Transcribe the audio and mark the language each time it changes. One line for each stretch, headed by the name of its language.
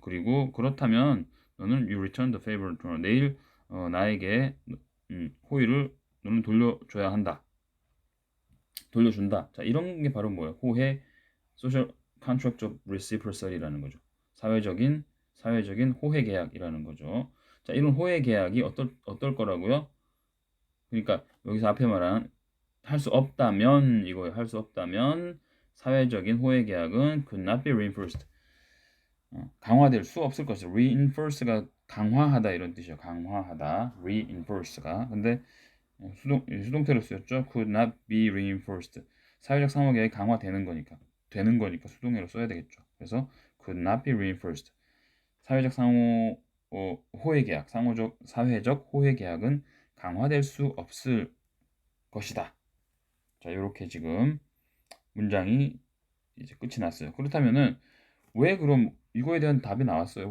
Korean: 그리고 그렇다면 너는
English: you return the favor tomorrow.
Korean: 내일 나에게 호의를 너는 돌려줘야 한다. 돌려준다. 자, 이런 게 바로 뭐예요? 호혜,
English: social contract of reciprocity
Korean: 라는 거죠. 사회적인 호혜 계약이라는 거죠. 자, 이런 호혜 계약이 어떨 거라고요? 그러니까 여기서 앞에 말한 할 수 없다면 이거예요. 할 수 없다면 사회적인 호혜 계약은
English: could not be reinforced.
Korean: 강화될 수 없을 것이다. reinforce가 강화하다 이런 뜻이에요. 강화하다. reinforce가. 근데 수동태로 쓰였죠.
English: could not be reinforced.
Korean: 사회적 상호계약이 강화되는 거니까 수동태로 써야 되겠죠.
English: 그래서 could not be reinforced.
Korean: 사회적 상호 호혜 계약, 사회적 호혜 계약은 강화될 수 없을 것이다. 자, 이렇게 지금 문장이 이제 끝이 났어요. 그렇다면은 왜 그럼 이거에 대한 답이 나왔어요.